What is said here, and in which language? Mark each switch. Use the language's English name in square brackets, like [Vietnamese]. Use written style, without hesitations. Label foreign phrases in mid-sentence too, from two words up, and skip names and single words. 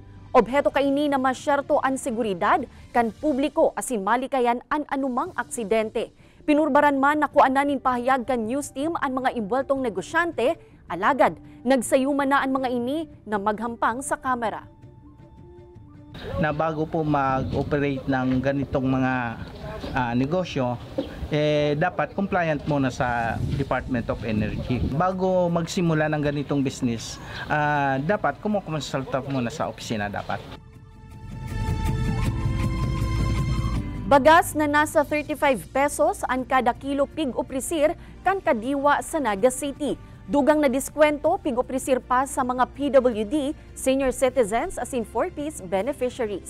[Bikol] Obheto kaini na masyerto ang seguridad kan publiko asin malikayan ang anumang aksidente. Pinurbaran man na kuananin pahayag kan news team ang mga imbweltong negosyante, alagad nagsayuman na ang mga ini na maghampang sa kamera. [Filipino] Na bago po mag-operate ng ganitong mga negosyo, dapat compliant muna sa Department of Energy. Bago magsimula ng ganitong business, dapat kumukonsulta muna sa opisina dapat. [Bikol] Bagas na nasa 35 pesos ang kada kilo pig-oprisir kan kadiwa sa Naga City. Dugang na diskwento pig-oprisir pa sa mga PWD, [English] senior citizens [Bikol] as in [English] 4Ps beneficiaries.